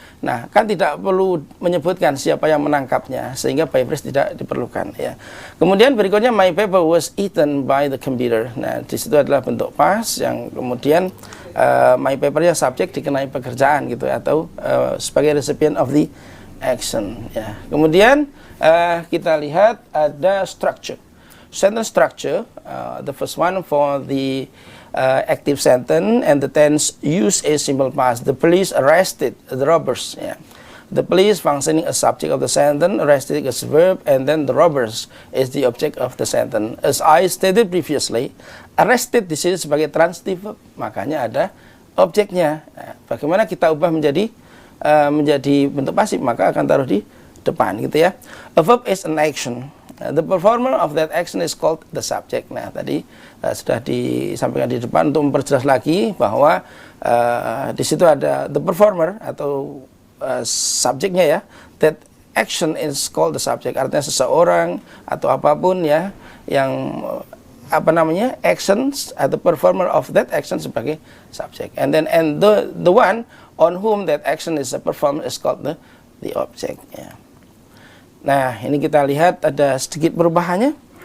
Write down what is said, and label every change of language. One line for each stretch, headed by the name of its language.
Indonesian: Nah, kan tidak perlu menyebutkan siapa yang menangkapnya, sehingga by phrase tidak diperlukan ya. Kemudian berikutnya,
English: my paper was eaten by the computer.
Indonesian: Nah, di situ adalah bentuk past yang kemudian my papernya subjek dikenai pekerjaan gitu, atau sebagai
English: recipient of the action
Indonesian: ya. Kemudian kita lihat ada structure.
English: Sentence structure, the first one for the active sentence and the tense use a simple past. The police arrested the robbers. Yeah. The police functioning as subject of the sentence, arrested as verb, and then the robbers is the object of the sentence. As I stated previously,
Indonesian: arrested di sini sebagai transitive verb, makanya ada objeknya. Nah, bagaimana kita ubah menjadi bentuk pasif, maka akan taruh di depan gitu ya.
English: A verb is an action. The performer of that action is called the subject.
Indonesian: Nah, tadi sudah disampaikan di depan untuk memperjelas lagi bahwa di situ ada the performer atau subjeknya ya.
English: That action is called the subject.
Indonesian: Artinya seseorang atau apapun ya yang apa namanya,
English: actions atau performer of that action
Indonesian: sebagai subjek,
English: and the one on whom that action is performed is called the object, ya.
Indonesian: Nah, ini kita lihat ada sedikit perubahannya.